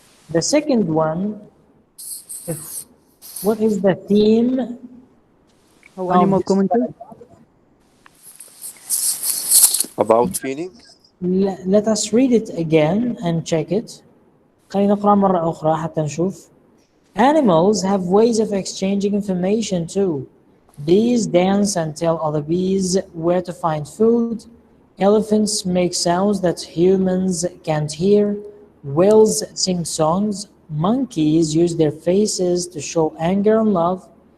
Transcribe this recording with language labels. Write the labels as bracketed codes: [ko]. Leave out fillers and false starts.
[en] The second one, what is the theme? How animal communicate? About feeling. Let us read it again and check it. [ar] خلينا نقرأ مرة أخرى حتى نشوف. [en] Animals have ways of exchanging information too. Bees dance and tell other bees where to find food. Elephants make sounds that humans can't hear. Whales sing songs. Monkeys use their faces to show anger and love.